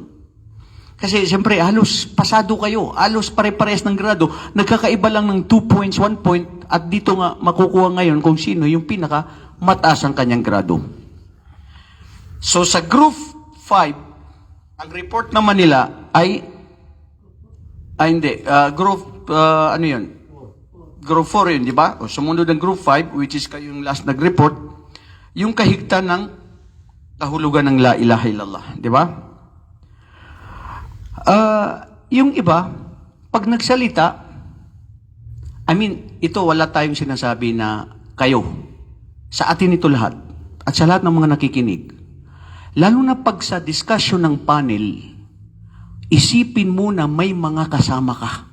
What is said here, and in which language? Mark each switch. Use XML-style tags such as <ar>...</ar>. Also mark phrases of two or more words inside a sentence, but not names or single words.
<tl>Kasi siyempre, halos pasado kayo, halos pare-pares ng grado, nagkakaiba lang ng 2 points, 1 point, at dito nga makukuha ngayon kung sino yung pinaka mataas ang kanyang grado. So sa group 5, ang report naman nila ay group, ano yun? Group 4 yun, di ba? O sumunod ng group 5,</tl> <en>which is</en> <tl>kayong last nag-report, yung kahigtan ng kahulugan ng</tl> <ar>لا إله إلا الله,</ar> <tl>di ba? Yung iba, pag nagsalita,</tl> <en>I mean,</en> <tl>ito wala tayong sinasabi na kayo. Sa atin ito lahat. At sa lahat ng mga nakikinig. Lalo na pag sa discussion ng panel, isipin mo na may mga kasama ka.</tl>